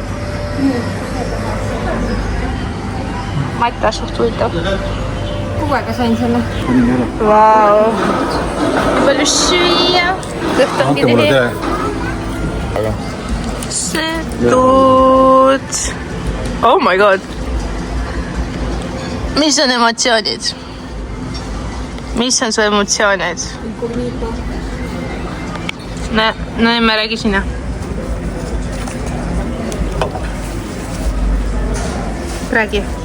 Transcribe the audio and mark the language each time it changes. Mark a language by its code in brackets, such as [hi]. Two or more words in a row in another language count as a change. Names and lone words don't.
[et] Mata suht huvitav. 6-ga sain selle. Vau. Palju süüa. Kõht on kinni. Aga. Sõtud. [en] Oh my god. [et] Mis on emotsioonid? Mis on su emotsioonid? Näeme, räägi sina. Räägi.